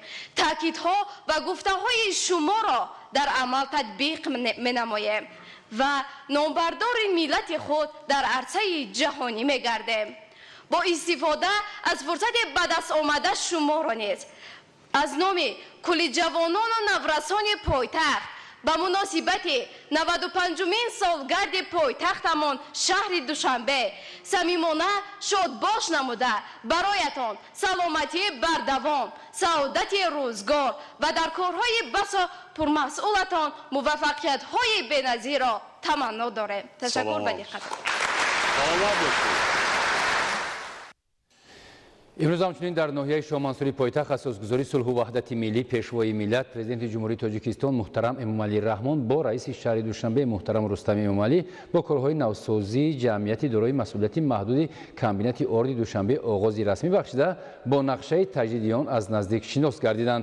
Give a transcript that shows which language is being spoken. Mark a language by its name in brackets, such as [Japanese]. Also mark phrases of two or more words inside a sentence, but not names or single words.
[Persian] تاکیدها و گفته‌های شما را در عمل تطبیق منماییم و نامبردار ملت خود در عرصه جهانی میگردیم. با استفاده از فرصت به دست آمده شما را نیز از نام کل جوانان و نورسان پایتخت [Tajik] ба муносибати 95-умин солгарди пойтахтамон шаҳри Душанбе самимона шодбош намуда бароятон саломатӣ бардавом, саодати рӯзгор ва дар корҳои басо пурмасъулатон муваффақиятҳои беназирро таманно дорем. Ташаккур ба диққататон. [Persian] امروز همچنین در ناحیه شاه منصوری پایتخت اساسگذاری صلح و وحدت ملی پیشوای ملت پرزیدنت جمهوری تاجیکستان محترم امامعلی رحمان با رئیس شهر دوشنبه محترم رستم امامعلی با کارهای نوسازی جمعیتی دارای مسئولیت محدود کابینت ارد دوشنبه آغاز رسمی بخشیده با نقشه تجدید آن از نزدیک شناس گردیدند.